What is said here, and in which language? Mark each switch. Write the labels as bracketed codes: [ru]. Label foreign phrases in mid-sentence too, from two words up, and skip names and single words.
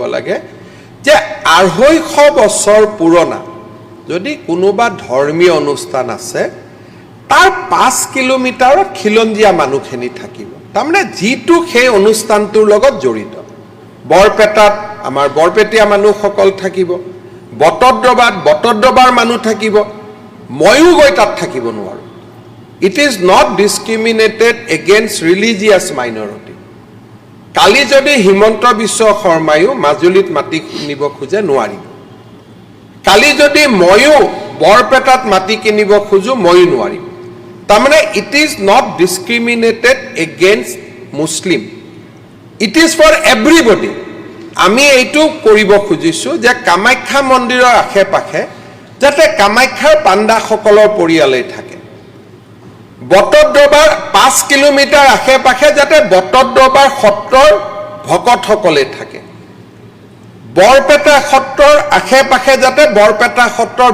[as] লাগে যে 250 বছৰ পুৰণা যদি কোনোবা ধৰ্মীয় অনুষ্ঠান আছে তাৰ 5 কিলোমিটাৰত খিলঞ্জীয়া মানুহখিনি থাকিব তাৰমানে যিটো সেই অনুষ্ঠানটোৰ লগত জড়িত বৰপেটাত আমাৰ বৰপেটীয়া মানুহসকল থাকিব বটদ্ৰবাৰ মানুহ থাকিব ময়ো গৈ তাত থাকিব নোৱাৰো [en] It is not discriminated against religious minority. [as] কালি যদি হিমন্ত বিশ্ব শৰ্মায়ো মাজুলীত মাটি কিনিব খোজে নোৱাৰিব কালি যদি ময়ো বৰপেটাত মাটি কিনিব খোজো ময়ো নোৱাৰিম তাৰমানে [en] it is not discriminated against Muslim. It is for everybody. [as] আমি এইটো কৰিব খুজিছো যে কামাখ্যা মন্দিৰৰ আশে-পাশে যাতে কামাখ্যাৰ পাণ্ডাসকলৰ পৰিয়ালে থাকে বটদ্ৰবাৰ 5 কিলোমিটাৰ আশে-পাশে যাতে বটদ্ৰবাৰ সত্ৰৰ ভকতসকলে থাকে বৰপেটা সত্ৰৰ আশে-পাশে যাতে বৰপেটা সত্ৰৰ